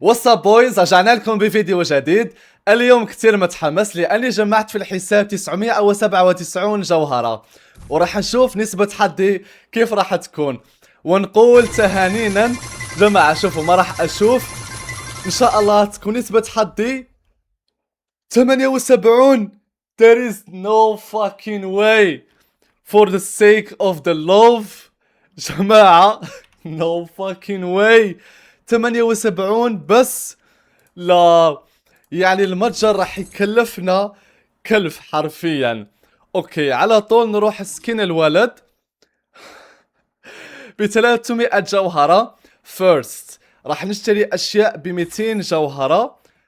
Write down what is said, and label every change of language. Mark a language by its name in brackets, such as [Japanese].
[Arabic] واتساب بويز، رجعنا لكم بفيديو جديد. اليوم كتير متحمس لاني جمعت في الحساب 997 جوهرة، وراح نشوف نسبة حظي كيف راح تكون، ونقول تهانينا جماعة. شوفوا ما راح اشوف، ان شاء الله تكون نسبة حظي 78. [English] There is no fucking way for the sake of the love جماعة. no fucking way 78 بس. [Arabic] لا يعني المتجر راح يكلفنا كلف حرفيا. اوكي على طول نروح سكين الولد ب 300 جوهرة. فيرست راح نشتري اشياء ب 200 جوهرة.